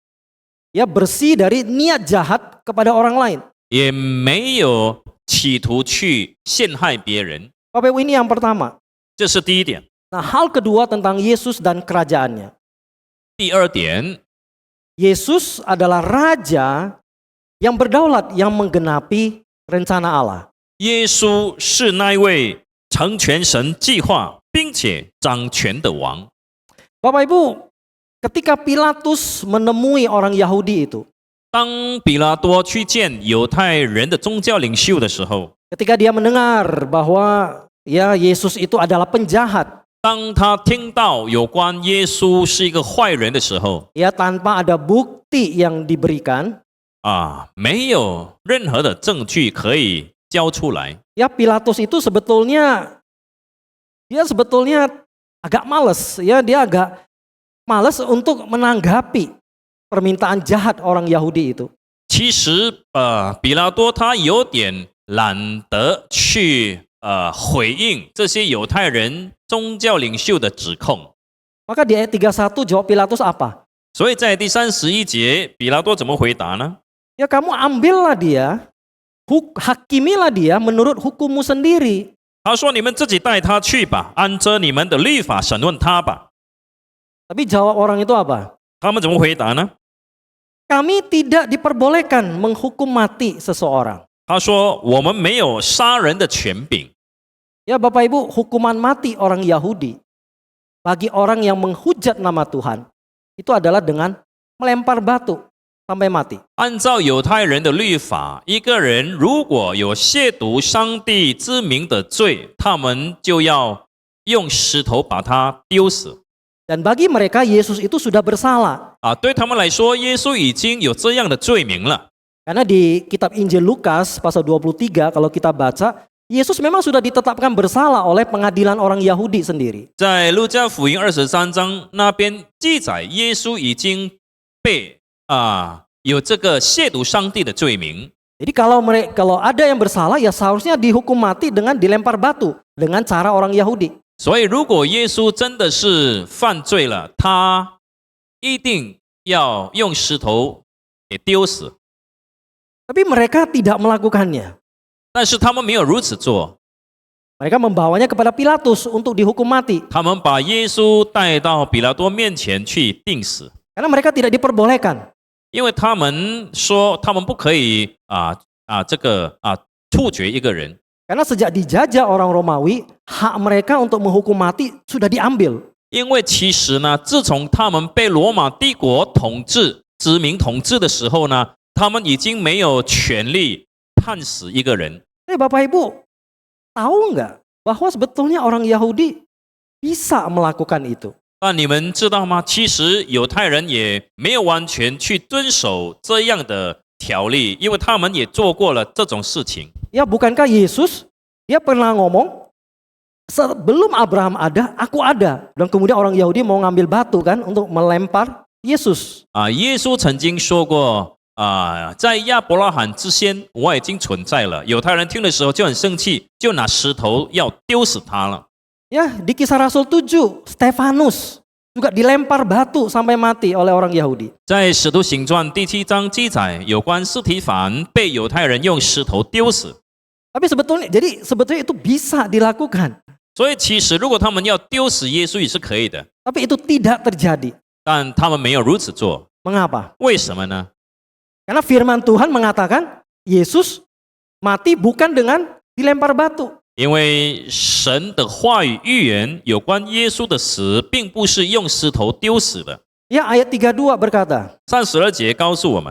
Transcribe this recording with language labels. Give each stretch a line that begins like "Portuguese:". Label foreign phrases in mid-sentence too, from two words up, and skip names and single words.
Indonesian: ya bersih dari niat jahat kepada orang lain.
Chinese: 也没有企图去陷害别人。
Indonesian: Bapak Ibu, ini yang pertama.
Chinese: 这是第一点。
Indonesian: Nah, hal kedua tentang Yesus dan kerajaannya.
Chinese: 第二点，
Indonesian: Yesus adalah raja yang berdaulat, yang menggenapi rencana Allah.
Chinese: 耶稣是那一位成全神计划并且掌权的王。
Indonesian: Bapak Ibu, ketika Pilatus menemui orang Yahudi itu,
Chinese: 当比拉多去见犹太人的宗教领袖的时候，
Indonesian: ketika dia mendengar bahwa ya Yesus itu adalah penjahat,
Chinese: 当他听到有关耶稣是一个坏人的时候，
Indonesian: ya tanpa ada bukti yang diberikan,
Chinese: 没有任何的证据可以交出来。
Indonesian: ya Pilatus itu sebetulnya agak males, ya dia agak males untuk menanggapi permintaan jahat orang Yahudi itu.
Chinese: 其实，比拉多他有点懒得去回应这些犹太人宗教领袖的指控。
Indonesian: Maka di ayat 31 jawab Pilatus apa?
Chinese: 所以在第31节，比拉多怎么回答呢？
Indonesian: Ya kamu ambillah dia, hakimilah dia menurut hukummu sendiri.
Chinese: 他说：“你们自己带他去吧，按着你们的律法审问他吧。
Indonesian: Tapi jawab orang itu apa? ”
Chinese: 他们怎么回答呢？
Indonesian: Kami tidak diperbolehkan menghukum mati seseorang.
Chinese: 他说：“我们没有杀人的权柄。
Indonesian: Ya Bapak Ibu, hukuman mati orang Yahudi bagi orang yang menghujat nama Tuhan itu adalah dengan melempar batu sampai mati.
Chinese: 按照犹太人的律法，一个人如果有亵渎上帝之名的罪，他们就要用石头把他丢死。
Indonesian: Dan bagi mereka Yesus itu sudah bersalah.
Chinese: 对他们来说，耶稣已经有这样的罪名了。
Indonesian: Karena di kitab Injil Lukas pasal 23 kalau kita baca, Yesus memang sudah ditetapkan bersalah oleh pengadilan orang Yahudi sendiri.
Chinese: 在路加福音23章那边记载，耶稣已经被有这个亵渎上帝的罪名。
Indonesian: Jadi kalau ada yang bersalah ya seharusnya dihukum mati dengan dilempar batu dengan cara orang Yahudi.
Chinese: 所以，如果耶稣真的是犯罪了，他一定要用石头给丢死。
Indonesian: Tapi mereka tidak melakukannya.
Chinese: 但是他们没有如此做，
Indonesian: Mereka membawanya kepada Pilatus untuk dihukum mati.
Chinese: 他们把耶稣带到比拉多面前去钉死，
Indonesian: Karena mereka tidak diperbolehkan.
Chinese: 因为他们说他们不可以处决一个人，
Indonesian: Karena sejak dijajah orang Romawi, hak mereka untuk menghukum mati sudah diambil.
Chinese: 因为其实呢，自从他们被罗马帝国统治、殖民统治的时候呢，他们已经没有权利判死一个人。
Indonesian: Bapak Ibu, tahu nggak bahwa sebetulnya orang Yahudi bisa melakukan itu?
Chinese: 但你们知道吗？其实犹太人也没有完全去遵守这样的条例，因为他们也做过了这种事情。
Indonesian: Ya bukankah Yesus, dia pernah ngomong, sebelum Abraham ada, aku ada. Dan kemudian orang Yahudi mau ngambil batu kan untuk melempar Yesus.
Chinese: 耶稣曾经说过在亚伯拉罕之先，我已经存在了。犹太人听的时候就很生气，就拿石头要丢死他了。
Indonesian: Ya, di Kisah Rasul 7, Stefanus juga dilempar batu sampai mati oleh orang Yahudi.
Chinese: 在使徒行传第7章记载，有关司提反被犹太人用石头丢死。
Indonesian: Tapi sebetulnya itu bisa dilakukan.
Chinese: 所以其实如果他们要丢死耶稣也是可以的，
Indonesian: Tapi itu tidak terjadi.
Chinese: 但他们没有如此做。
Indonesian: Mengapa?
Chinese: 为什么呢？
Indonesian: Karena firman Tuhan mengatakan Yesus mati bukan dengan dilempar batu.
Chinese: 因为神的话语预言有关耶稣的死，并不是用石头丢死的。
Indonesian: Ya, ayat 32 berkata
Chinese: 32 节告诉我们，